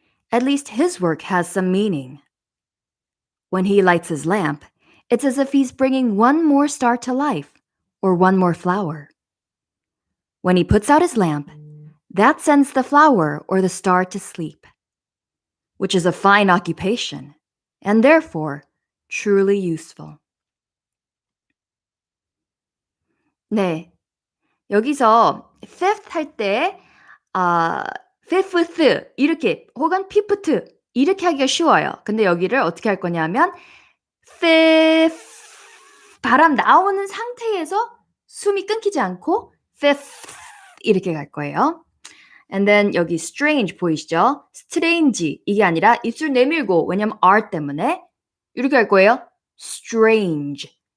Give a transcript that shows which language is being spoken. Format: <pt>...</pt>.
<en>At least his work has some meaning. When he lights his lamp, it's as if he's bringing one more star to life or one more flower. When he puts out his lamp, that sends the flower or the star to sleep, which is a fine occupation and therefore truly useful.</en> <ko>네, 여기서 fifth 할 때 fifth 이렇게 혹은 fifth 이렇게 하기가 쉬워요. 근데 여기를 어떻게 할 거냐면 fifth 바람 나오는 상태에서 숨이 끊기지 않고 fifth 이렇게 갈 거예요.</ko> <en>And then</en> <ko>여기 strange 보이시죠? strange 이게 아니라 입술 내밀고 왜냐면 R 때문에 이렇게 할 거예요.</ko> <en>strange.</en>